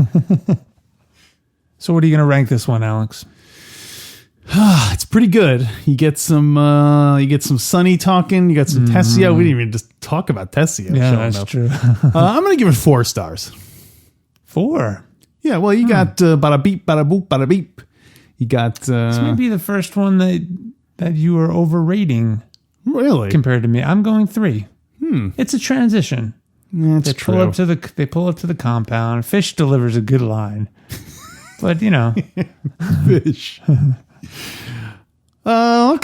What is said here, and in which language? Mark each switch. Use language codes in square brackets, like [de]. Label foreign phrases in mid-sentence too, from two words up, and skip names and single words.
[en] So what are you going to rank this one, Alex? It's pretty good. You get some Sonny talking. You got some Tessio. We didn't even just talk about Tessio. Yeah, that's true. I'm going to give it 4 stars. 4? Yeah, well, you got bada beep, bada boop, bada beep. You got... this might be the first one that that you are overrating Really? compared to me. I'm going 3. It's a transition. That's They true. pull up to the compound. Fish delivers a good line, but you know, Fish. Okay.